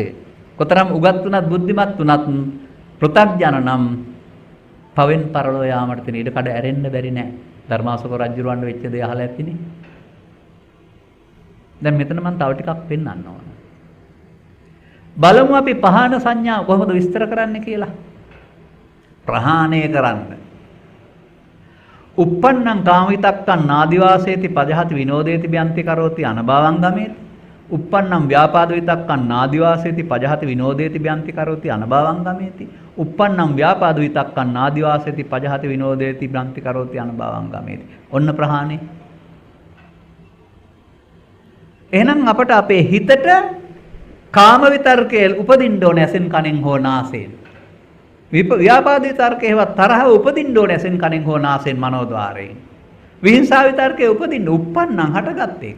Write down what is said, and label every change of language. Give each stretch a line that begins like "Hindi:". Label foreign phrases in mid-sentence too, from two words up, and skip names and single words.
Sinhala: කොතරම් උගත් වුණත් බුද්ධිමත් වුණත් පෘථග්ජන නම් පවෙන් පරලෝ යාමට තියෙන ඉඩ කඩ ඇරෙන්න බැරි නෑ. ධර්මාශෝක රජුරවන්ට වෙච්ච දේ අහලා ඇතිනේ. දැන් මෙතන මම තව ටිකක් පෙන්වන්න ඕන. බලමු අපි පහන සංඥා කොහොමද විස්තර කරන්නේ කියලා. ප්‍රහාණය කරන්න.
Pali: uppannam කාමිතක්කං නාදිවාසේති පජහති විනෝදේති බ්‍යන්ති කරෝති අනභවං ගමේති. uppannam ව්‍යාපාද විතක්කං නාදිවාසේති පජහති විනෝදේති බ්‍යන්ති කරෝති අනභවං ගමේති. uppannam ව්‍යාපාද විතක්කං නාදිවාසේති පජහති විනෝදේති බ්‍යන්ති කරෝති අනභවං ගමේති.
Sinhala: ඔන්න ප්‍රහාණය. එහෙනම් අපට අපේ හිතට කාම විතර්කයේ උපදින්න ඕනේ ඇසෙන් කනෙන් හෝ නාසයෙන්. ව්‍යාපාද විතර්කයේ වත් තරහ උපදින්න ඕනේ ඇසෙන් කනෙන් හෝ නාසයෙන් මනෝද්වාරයෙන්. විහිංසාව විතර්කයේ උපදින්න uppannam හටගත් එක.